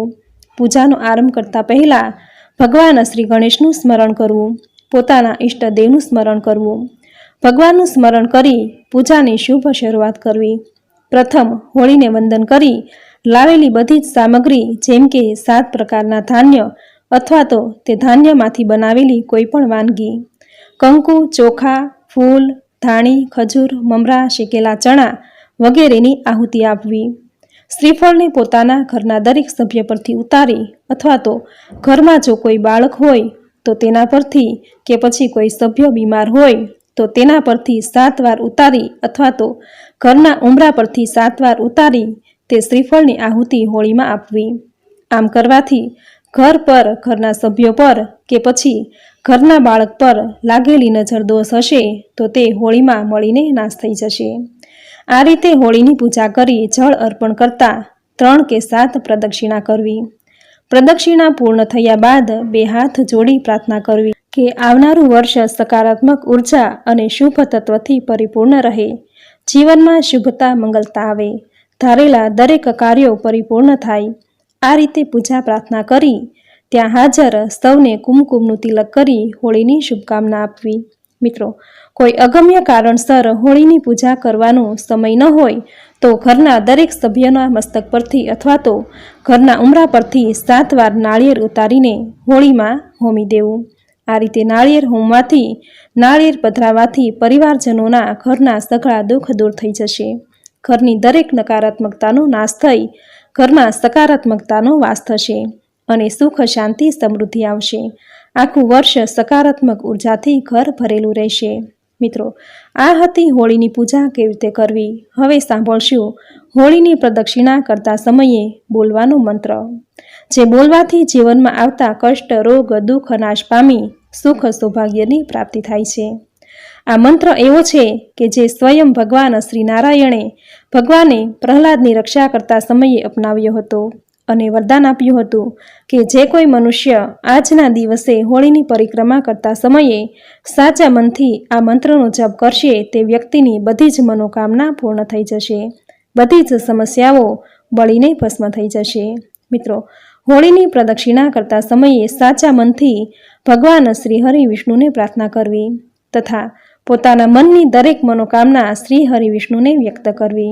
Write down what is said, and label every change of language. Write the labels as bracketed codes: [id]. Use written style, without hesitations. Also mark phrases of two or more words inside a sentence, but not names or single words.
[gu] પૂજાનો આરંભ કરતા પહેલા ભગવાન શ્રી ગણેશનું સ્મરણ કરવું, પોતાના ઇષ્ટદેવનું સ્મરણ કરવું। ભગવાનનું સ્મરણ કરી પૂજાની શુભ શરૂઆત કરવી। પ્રથમ હોળીને વંદન કરી લાવેલી બધી જ સામગ્રી જેમ કે 7 પ્રકારના ધાન્ય અથવા તો તે ધાન્યમાંથી બનાવેલી કોઈપણ વાનગી, કંકુ, ચોખા, ફૂલ, ધાણી, ખજૂર, મમરા, શેકેલા ચણા વગેરેની આહુતિ આપવી। શ્રીફળને પોતાના ઘરના દરેક સભ્ય પરથી ઉતારી અથવા તો ઘરમાં જો કોઈ બાળક હોય તો તેના પરથી કે પછી કોઈ સભ્ય બીમાર હોય તો તેના પરથી 7 વાર ઉતારી અથવા તો ઘરના ઉમરા પરથી 7 વાર ઉતારી તે શ્રીફળની આહુતિ હોળીમાં આપવી। આમ કરવાથી ઘર પર, ઘરના સભ્યો પર કે પછી ઘરના બાળક પર લાગેલી નજર દોષ હશે તો તે હોળીમાં મળીને નાશ થઈ જશે। આ રીતે હોળીની પૂજા કરી જળ અર્પણ કરતા 3 કે 7 પ્રદક્ષિણા કરવી। પ્રદક્ષિણા પૂર્ણ થયા બાદ 2 હાથ જોડી પ્રાર્થના કરવી કે આવનારું વર્ષ સકારાત્મક ઊર્જા અને શુભ તત્વથી પરિપૂર્ણ રહે, જીવન માં શુભતા મંગલતા આવે, ધારેલા દરેક કાર્યો પરિપૂર્ણ થાય। આ રીતે પૂજા પ્રાર્થના કરી ત્યાં હાજર સૌને કુમકુમનું તિલક કરી હોળીની શુભકામના આપવી। મિત્રો, કોઈ અગમ્ય કારણસર હોળીની પૂજા કરવાનો સમય ન હોય તો ઘરના દરેક સભ્યના મસ્તક પરથી અથવા તો ઘરના ઉમરા પરથી 7 વાર નાળિયેર ઉતારીને હોળીમાં હોમી દેવું। આ રીતે નાળિયેર હોમવાથી, નાળિયેર પધરાવાથી પરિવારજનોના ઘરના સઘળા દુખ દૂર થઈ જશે। ઘરની દરેક નકારાત્મકતાનો નાશ થઈ ઘરમાં સકારાત્મકતાનો વાસ થશે અને સુખ, શાંતિ, સમૃદ્ધિ આવશે। આખું વર્ષ સકારાત્મક ઊર્જાથી ઘર ભરેલું રહેશે। મિત્રો, આ હતી હોળીની પૂજા કેવી રીતે કરવી। હવે સાંભળશું હોળીની પ્રદક્ષિણા કરતા સમયે બોલવાનો મંત્ર, જે બોલવાથી જીવનમાં આવતા કષ્ટ, રોગ, દુખ નાશ પામી સુખ સૌભાગ્યની પ્રાપ્તિ થાય છે। આ મંત્ર એવો છે કે જે સ્વયં ભગવાન શ્રી નારાયણે ભગવાને પ્રહલાદની રક્ષા કરતા સમયે અપનાવ્યો હતો અને વરદાન આપ્યું હતું કે જે કોઈ મનુષ્ય આજના દિવસે હોળીની પરિક્રમા કરતા સમયે સાચા મનથી આ મંત્રનો જપ કરશે તે વ્યક્તિની બધી જ મનોકામના પૂર્ણ થઈ જશે, બધી જ સમસ્યાઓ બળીને ભસ્મ થઈ જશે. મિત્રો, હોળીની પ્રદક્ષિણા કરતા સમયે સાચા મનથી ભગવાન શ્રી હરિ વિષ્ણુને પ્રાર્થના કરવી તથા પોતાના મનની દરેક મનોકામના શ્રી હરિ વિષ્ણુને વ્યક્ત કરવી.